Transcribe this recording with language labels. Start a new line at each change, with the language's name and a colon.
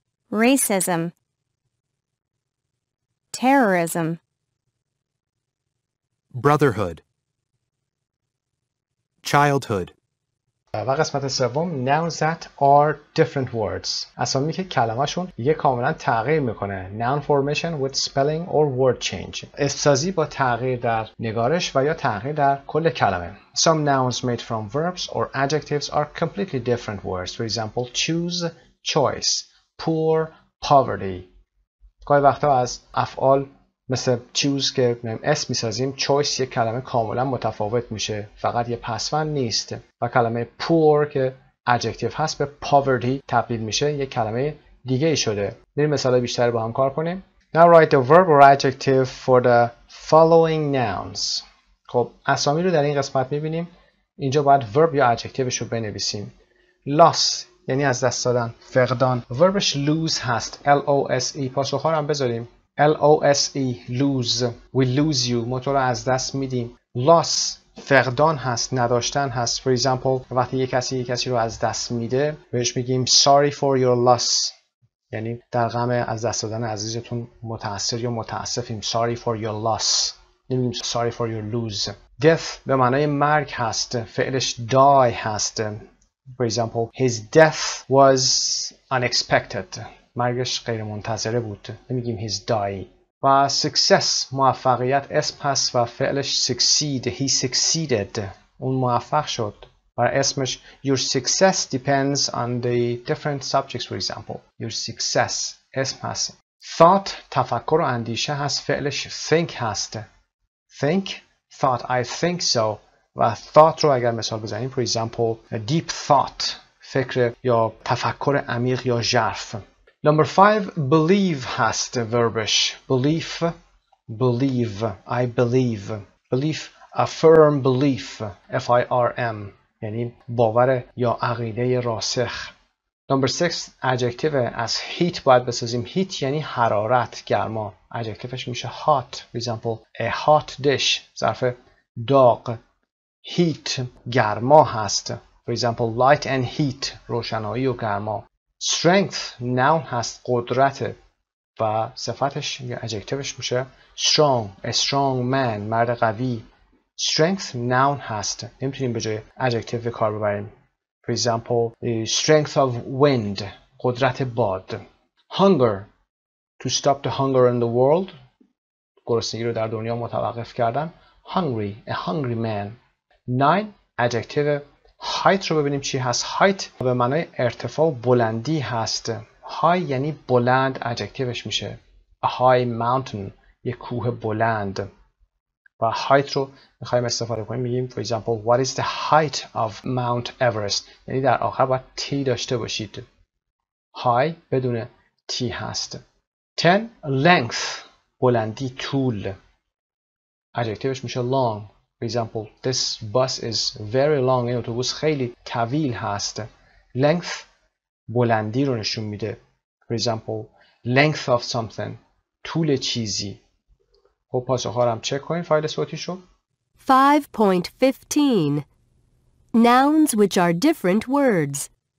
English: racism, terrorism, brotherhood, childhood.
Persian: و قسمت سوم
English: nouns that are different words.
Persian: اسامی که کلمه‌شون دیگه کاملا تغییر میکنه.
English: noun formation with spelling or word change.
Persian: اسم‌سازی با تغییر در نگارش و یا تغییر در کل کلمه.
English: Some nouns made from verbs or adjectives are completely different words. For example, choose, choice, poor, poverty.
Persian: گاهی وقتا از افعال مثل choose که اسم میسازیم، choice یک کلمه کاملا متفاوت میشه، فقط یه پسوند نیست. و کلمه poor که adjective هست به poverty تبدیل میشه، یک کلمه دیگه ای شده. بریم مثال بیشتر با هم کار کنیم.
English: Now write the verb or adjective for the following nouns.
Persian: خب اسامی رو در این قسمت میبینیم. اینجا باید verb یا adjectiveش رو بنویسیم. loss یعنی از دست دادن، فقدان. verbش lose هست، L-O-S-E. پاسخ‌ها رو هم بذاریم. L-O-S-E lose.
English: We lose you.
Persian: ما تو رو از دست میدیم. loss فقدان هست، نداشتن هست. For example وقتی یک کسی رو از دست میده بهش میگیم
English: sorry for your loss.
Persian: یعنی در غم از دست دادن عزیزتون متأثر یا متاسفیم.
English: sorry for your loss.
Persian: نمیگیم
English: sorry for your lose.
Persian: death به معنای مرگ هست، فعلش die هست.
English: For example his death was unexpected.
Persian: مرگش غیر منتظره بود. نمیگیم his die. و success موفقیت اسم هست و فعلش succeed.
English: He succeeded.
Persian: اون موفق شد. و اسمش
English: your success depends on the different subjects. For example your success
Persian: اسم هست. thought تفکر و اندیشه هست، فعلش think هست.
English: think thought I think so.
Persian: و thought رو اگر مثال بزنیم
English: for example deep thought
Persian: فکر یا تفکر عمیق یا ژرف.
English: Number 5 believe هست verbش. belief believe I believe.
Persian: belief
English: a firm belief
Persian: F-I-R-M یعنی باور یا عقیده راسخ. Number 6 adjective از heat باید بسازیم. heat یعنی حرارت، گرما. adjectiveش میشه hot.
English: For example a hot dish
Persian: ظرف داغ. heat گرما هست.
English: For example light and heat
Persian: روشنایی و گرما. strength noun هست، قدرت و صفتش یا adjectiveش میشه strong.
English: a strong man
Persian: مرد قوی. strength noun هست، نمیتونیم به جای adjective به کار ببریم.
English: For example the strength of wind
Persian: قدرت باد.
English: hunger to stop the hunger in the world
Persian: گرسنگی رو در دنیا متوقف کردن.
English: hungry a hungry man.
Persian: 9 adjective height رو ببینیم چی هست. height به معنای ارتفاع و بلندی هست. high یعنی بلند، adjectiveش میشه
English: a high mountain
Persian: یک کوه بلند. و height رو میخوایم استفاده کنیم میگیم
English: for example what is the height of Mount Everest
Persian: یعنی در آخر باید T داشته باشید. high بدون T هست. 10 length بلندی، طول.
English: adjectiveش میشه long. For example, this bus is very long.
Persian: این اتوبوس خیلی طویل هست. length بلندی رو نشون میده.
English: For example, length of something
Persian: طول چیزی. خب پاسخ‌ها رو هم چک کنین فایل صوتیشو.
English: 5.15 Nouns which are different words.